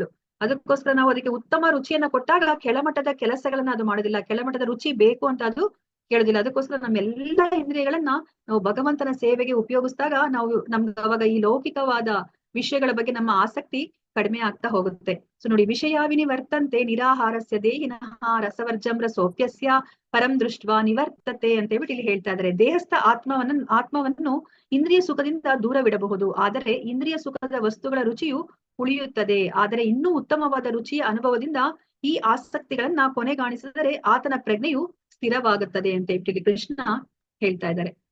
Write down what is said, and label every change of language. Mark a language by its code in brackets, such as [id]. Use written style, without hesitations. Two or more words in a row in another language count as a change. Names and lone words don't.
[kn] ಅದಕ್ಕೋಸ್ಕರ ನಾವು ಅದಕ್ಕೆ ಉತ್ತಮ ರುಚಿಯನ್ನ ಕೊಟ್ಟಾಗ ಕೆಳಮಟ್ಟದ ಕೆಲಸಗಳನ್ನ ಅದು ಮಾಡೋದಿಲ್ಲ, ಕೆಳಮಟ್ಟದ ರುಚಿ ಬೇಕು ಅಂತ ಅದು ಕೇಳೋದಿಲ್ಲ. ಅದಕ್ಕೋಸ್ಕರ ನಮ್ಮೆಲ್ಲ ಇಂದ್ರಿಯಗಳನ್ನ ನಾವು ಭಗವಂತನ ಸೇವೆಗೆ ಉಪಯೋಗಿಸಿದಾಗ ನಮ್ಗೆ ಅವಾಗ ಈ ಲೌಕಿಕವಾದ ವಿಷಯಗಳ ಬಗ್ಗೆ ನಮ್ಮ ಆಸಕ್ತಿ ಕಡಿಮೆ ಆಗ್ತಾ ಹೋಗುತ್ತೆ. ಸೊ ನೋಡಿ, [sa] ವಿಷಯಾವಿನಿ ವರ್ತಂತೆ ನಿರಾಹಾರಸ್ಯ ದೇಹಿನಃ ರಸವರ್ಜಂ ರಸೋಪ್ಯಸ್ಯ ಪರಂ ದೃಷ್ಟ್ವಾ ನಿವರ್ತತೆ [kn] ಅಂತ ಹೇಳ್ಬಿಟ್ಟು ಇಲ್ಲಿ ಹೇಳ್ತಾ ಇದ್ದಾರೆ. ದೇಹಸ್ಥ ಆತ್ಮವನ್ನು ಇಂದ್ರಿಯ ಸುಖದಿಂದ ದೂರವಿಡಬಹುದು, ಆದರೆ ಇಂದ್ರಿಯ ಸುಖದ ವಸ್ತುಗಳ ರುಚಿಯು ಉಳಿಯುತ್ತದೆ. ಆದರೆ ಇನ್ನೂ ಉತ್ತಮವಾದ ರುಚಿಯ ಅನುಭವದಿಂದ ಈ ಆಸಕ್ತಿಗಳನ್ನ ಕೊನೆಗಾಣಿಸಿದರೆ ಆತನ ಪ್ರಜ್ಞೆಯು ಸ್ಥಿರವಾಗುತ್ತದೆ ಅಂತ ಹೇಳ್ಬಿಟ್ಟು ಕೃಷ್ಣ ಹೇಳ್ತಾ ಇದ್ದಾರೆ.